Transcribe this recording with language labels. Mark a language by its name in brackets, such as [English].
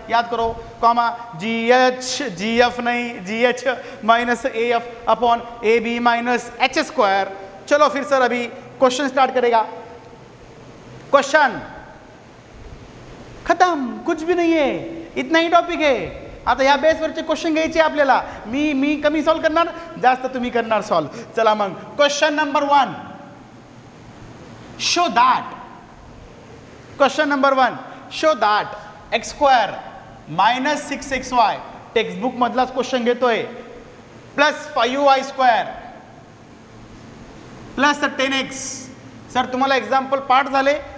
[Hindi] याद करो कॉमा जी एफ नहीं, जी H minus A F upon A B minus H square. चलो फिर सर अभी क्वेश्चन स्टार्ट करेगा. क्वेश्चन खत्म, कुछ भी नहीं है, इतना ही टॉपिक है. [Marathi] आता या बेसवरचे क्वेश्चन घ्यायचे आपल्याला. मी कमी सॉल्व करणार, जास्त तुम्ही करणार सॉल्व. चला मग [English] Question number 1. Show that. Question number 1. Show that X square minus 6xy. [Marathi] Textbook मधलाच question घेतोय. [English] Plus 5y square plus 10x. [Marathi] Sir तुम्हाला एक्झाम्पल पाठ झाले?